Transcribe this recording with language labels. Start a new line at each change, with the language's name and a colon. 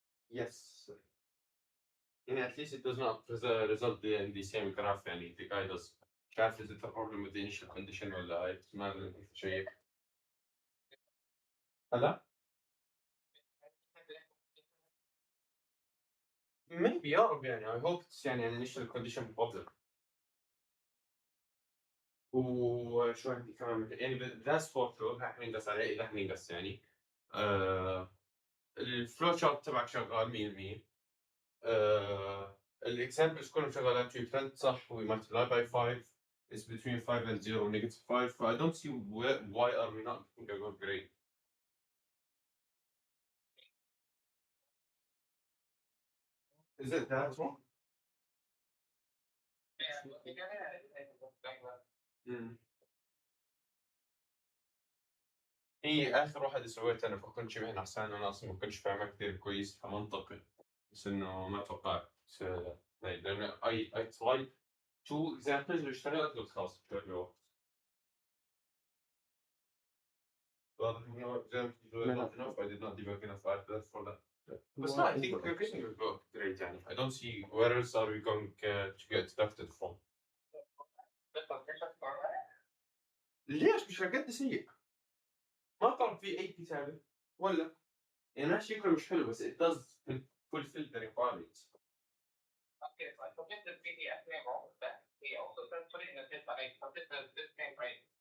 English: Yes.
Arabic: يعني
English: at least it does not result in the same graph يعني the guy does.
Arabic: مش عارف
English: is it a problem with the initial condition
Arabic: ولا هاي ما شيء. هلا؟
English: Maybe
Arabic: يا رب يعني
English: I hope it's يعني an initial condition problem.
Arabic: وشو عندي كمان يعني ذا سبورت رح ننقص عليه إذا حننقص يعني. الفلو شارت تبعك شغال 100%. الاكزامبلز كلهم شغالات في ترند صح
English: we multiply by 5 is between 5 and 0 negative 5 so I don't see why are we not getting a good grade. Is it that one?
Arabic: هي آخر واحدة سويتها أنا فكنت مهن عشان أنا أصلا ما كنتش فاهمها كثير كويس فمنطقي بس إنه ما توقعت لأن
English: I tried two examples
Arabic: اللي اشتغلت قلت خلاص بتعملوا واضح إنه
English: examples were not enough I did not develop enough effort for that. But no, I think we're getting a good grade
Arabic: يعني
English: I don't see where else are we going to get deducted from.
Arabic: ليش مش هالقد سيء؟ ما طلب فيه أي كتابة ولا يعني ماشي شكله مش حلو بس
English: it does fulfill the requirements. Okay, so I submit the PDF name wrong with that. We also then put it in the diff. I submit the diff name right.